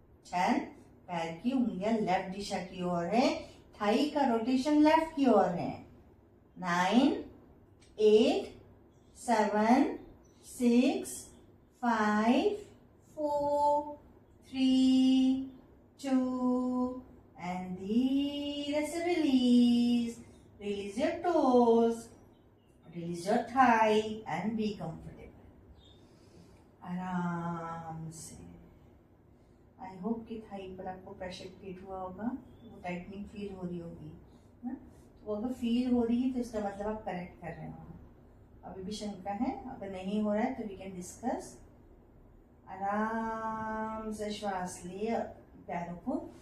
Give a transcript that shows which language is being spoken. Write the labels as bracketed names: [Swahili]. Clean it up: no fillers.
[Hindi] 10, पैर की उंगलियां लेफ्ट दिशा की ओर है, थाई का रोटेशन लेफ्ट की ओर है। [English] 9, 8, 7, 6, 5, 4, 3, 2, and [Hindi] धीरे से [English] release. Release your toes, release your thigh and be comfortable. [Hindi] आराम से। [English] I hope [Hindi] कि थाई पर आपको प्रेशर क्रिएट हुआ होगा, वो टाइटनिंग फील हो रही होगी ना। तो अगर फील हो रही है तो इसका मतलब आप करेक्ट कर रहे हो। अभी भी शंका है, अगर नहीं हो रहा है तो [English] We can discuss. [Hindi] आराम से श्वास लिए पैरों को।